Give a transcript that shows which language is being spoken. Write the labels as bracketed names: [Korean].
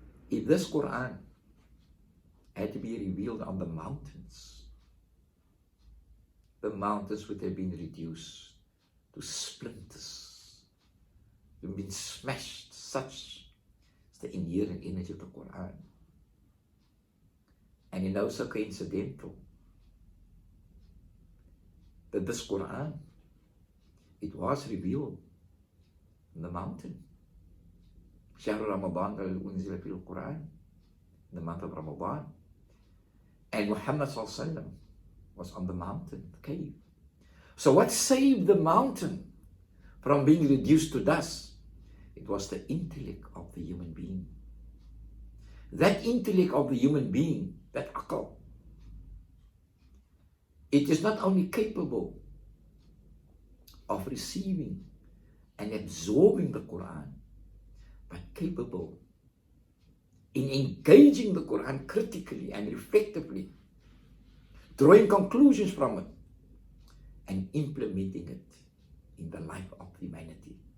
[English] If this Quran had to be revealed on the mountains would have been reduced to splinters, would have been smashed. Such is the inherent energy of the Quran. And it's also coincidental that this Quran, it was revealed on the mountain, [Arabic] شهر رمضان الذي أنزل فيه القرآن, [English] the month of Ramadan. And Muhammad ﷺ was on the mountain, the cave. So what saved the mountain from being reduced to dust? It was the intellect of the human being. That intellect of the human being, that aql, it is not only capable of receiving and absorbing the Quran, but capable in engaging the Quran critically and reflectively, drawing conclusions from it, and implementing it in the life of humanity.